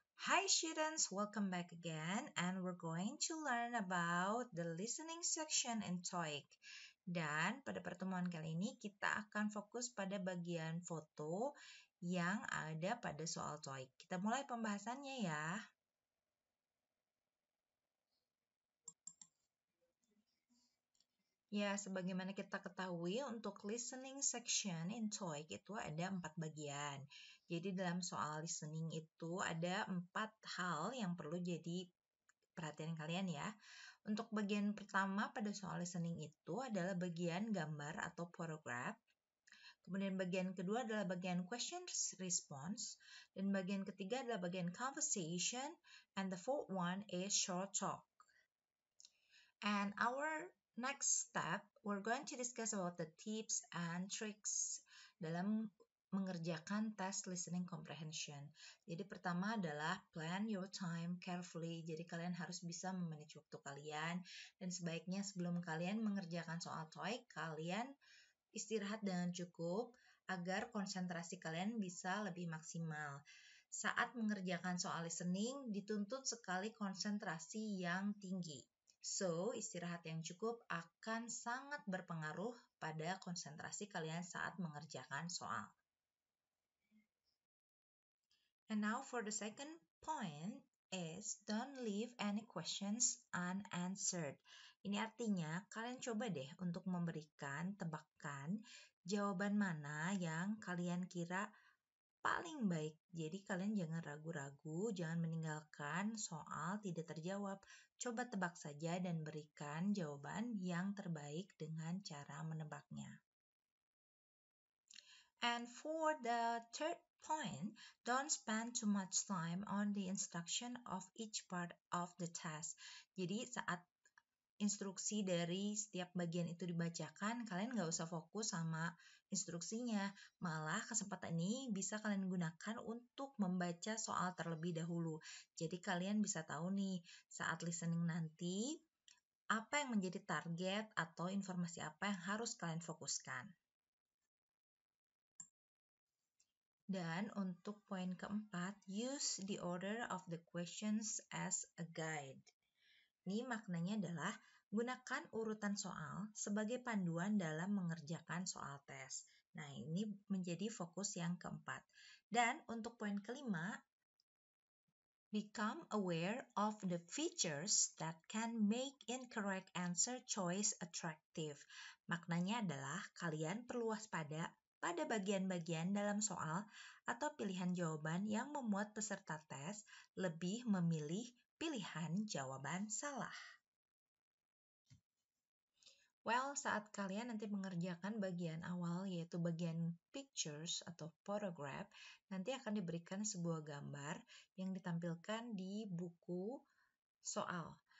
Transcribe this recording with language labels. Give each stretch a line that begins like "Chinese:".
English: Hi students, welcome back again and we're going to learn about the listening section in TOEIC.
Indonesian: Dan pada pertemuan kali ini kita akan fokus pada bagian foto yang ada pada soal TOEIC. Kita mulai pembahasannya ya. Ya, sebagaimana kita ketahui untuk
English: listening section in TOEIC
Indonesian: itu ada 4 bagian. Jadi dalam soal listening itu ada 4 hal yang perlu jadi perhatian kalian ya. Untuk bagian pertama pada soal listening itu adalah bagian gambar atau photograph. Kemudian bagian kedua adalah bagian questions response. Dan bagian ketiga adalah bagian conversation.
English: And the fourth one is short talk. And our next step, we're going to discuss about the tips and tricks
Indonesian: dalam mengerjakan tes
English: listening comprehension.
Indonesian: Jadi pertama adalah
English: plan your time carefully.
Indonesian: Jadi kalian harus bisa memanage waktu kalian dan sebaiknya sebelum kalian mengerjakan soal TOEIC, kalian istirahat dengan cukup agar konsentrasi kalian bisa lebih maksimal. Saat mengerjakan soal listening, dituntut sekali konsentrasi yang tinggi. So, istirahat yang cukup akan sangat berpengaruh pada konsentrasi kalian saat mengerjakan soal.
English: And now for the second point is don't leave any questions unanswered.
Indonesian: Ini artinya kalian coba deh untuk memberikan tebakan jawaban mana yang kalian kira paling baik. Jadi kalian jangan ragu-ragu, jangan meninggalkan soal tidak terjawab. Coba tebak saja dan berikan jawaban yang terbaik dengan cara menebaknya.
English: And for the third point, don't spend too much time on the instruction of each part of the task.
Indonesian: Jadi saat instruksi dari setiap bagian itu dibacakan, kalian nggak usah fokus sama instruksinya. Malah kesempatan ini bisa kalian gunakan untuk membaca soal terlebih dahulu. Jadi kalian bisa tahu nih saat listening nanti apa yang menjadi target atau informasi apa yang harus kalian fokuskan. Dan untuk poin keempat,
English: use the order of the questions as a guide.
Indonesian: Ini maknanya adalah gunakan urutan soal sebagai panduan dalam mengerjakan soal tes. Nah, ini menjadi fokus yang keempat. Dan untuk poin kelima,
English: become aware of the features that can make incorrect answer choice attractive.
Indonesian: Maknanya adalah kalian perlu waspada pada bagian-bagian dalam soal atau pilihan jawaban yang memuat peserta tes lebih memilih pilihan jawaban salah. Well, saat kalian nanti mengerjakan bagian awal yaitu bagian pictures atau photograph, nanti akan diberikan sebuah gambar yang ditampilkan di buku soal.